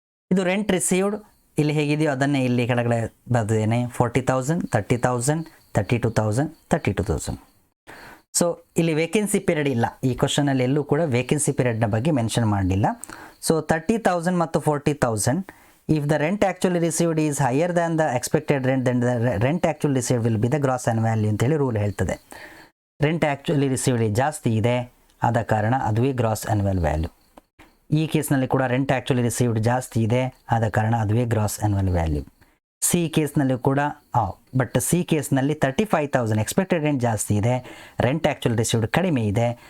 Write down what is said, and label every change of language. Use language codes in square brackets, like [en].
[kn] ಇದು rent received ಇಲ್ಲಿ ಹೇಗಿದೆಯೋ ಅದನ್ನೇ ಇಲ್ಲಿ ಕೆಳಗಡೆ ಬರೆದಿದ್ದೇನೆ. [en] 40,000, 30,000, 32,000, 32,000. [kn] ಸೊ ಇಲ್ಲಿ ವೇಕೆನ್ಸಿ ಪೀರಿಯಡ್ ಇಲ್ಲ. ಈ ಕ್ವಶನಲ್ಲಿ ಎಲ್ಲೂ ಕೂಡ ವೇಕೆನ್ಸಿ ಪೀರಿಯಡ್ನ ಬಗ್ಗೆ ಮೆನ್ಷನ್ ಮಾಡಲಿಲ್ಲ. [en] so 30,000 ಮತ್ತು 40,000, if the rent actually received is higher than the expected rent, then the rent actually received will be the gross annual value [kn] ಅಂತೇಳಿ ರೂಲ್ ಹೇಳ್ತದೆ. ರೆಂಟ್ ಆ್ಯಕ್ಚುಲಿ ರಿಸೀವ್ಡ್ ಜಾಸ್ತಿ ಇದೆ, ಆದ ಕಾರಣ ಅದುವೇ ಗ್ರಾಸ್ ಆ್ಯನ್ಯುವಲ್ ವ್ಯಾಲ್ಯೂ. ಈ ಕೇಸ್ನಲ್ಲಿ ಕೂಡ ರೆಂಟ್ ಆ್ಯಕ್ಚುಲಿ ರಿಸೀವ್ಡ್ ಜಾಸ್ತಿ ಇದೆ, ಆದ ಕಾರಣ ಅದುವೇ ಗ್ರಾಸ್ ಆ್ಯನ್ಯುವಲ್ ವ್ಯಾಲ್ಯೂ. ಸಿ ಕೇಸ್ನಲ್ಲಿ ಕೂಡ ಬಟ್ ಸಿ ಕೇಸ್ನಲ್ಲಿ 35,000 ಎಕ್ಸ್ಪೆಕ್ಟೆಡ್ ರೆಂಟ್ ಜಾಸ್ತಿ ಇದೆ, ರೆಂಟ್ ಆ್ಯಕ್ಚುಲಿ ರಿಸೀವ್ಡ್ ಕಡಿಮೆ ಇದೆ.